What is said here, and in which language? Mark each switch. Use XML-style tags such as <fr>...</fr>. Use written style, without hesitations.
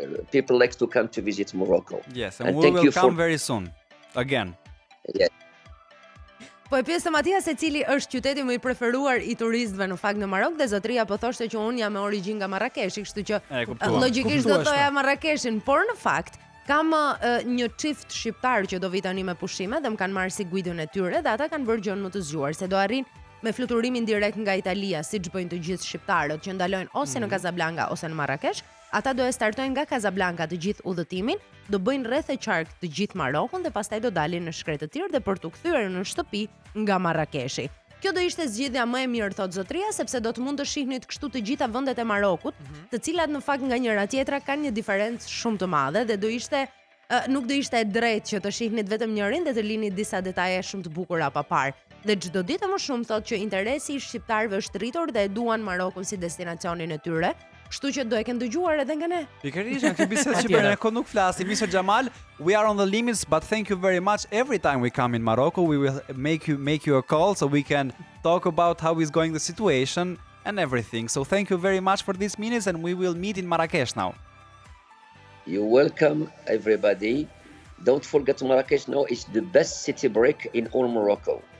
<en>people like to come to visit Morocco. Yes, and we will come very soon. Again. Yeah.</en> <sq>Po e pyesë Matia se cili është qyteti më i preferuar i turistëve në fakt në Marok dhe zotria po thoshte që unë jam me origjinë nga Marrakeshi, kështu që logjikisht do thoya Marrakeshin, por në fakt kam një çift shqiptar që do vi tani me pushime dhe më kanë marrë si guidën e tyre dhe ata kanë bërë gjën më të zgjuar se do arrin me fluturimin direkt nga Italia, siç bëjnë të gjithë shqiptarët që ndalojnë ose në Casablanca ose në Marrakesh. Ata do e startojnë nga Casablanca të gjithë udhëtimin, do bëjnë rreth e qark të gjithë Marokun dhe pastaj do dalin në shkretë të tjerë dhe për t'u kthyer në shtëpi nga Marrakeshi. Kjo do ishte zgjidhja më e mirë, thot zotria, sepse do të mund të shihnit kështu të gjitha vendet e Marokut, të cilat në fakt nga njëra tjetra kanë një diferencë shumë të madhe dhe do ishte nuk do ishte e drejtë që të shihnit vetëm njërin dhe të lini disa detaje shumë të bukura pa parë. Dhe çdo ditë më shumë thot që interesi i shqiptarëve është rritur dhe e duan Marokun si destinacionin e tyre. Kështu që do e kenë dëgjuar edhe nga ne. Pikërisht, në këtë bisedë që për ne ko nuk flasim.</sq> <en>Mr. Jamal, we are on the limits, but thank you very much. Every time we come in Morocco, we will make you a call so we can talk about how is going the situation and everything. So thank you very much for these minutes and we will meet in Marrakesh now. You're welcome, everybody. Don't forget Marrakesh now is the best city break in all Morocco.</en>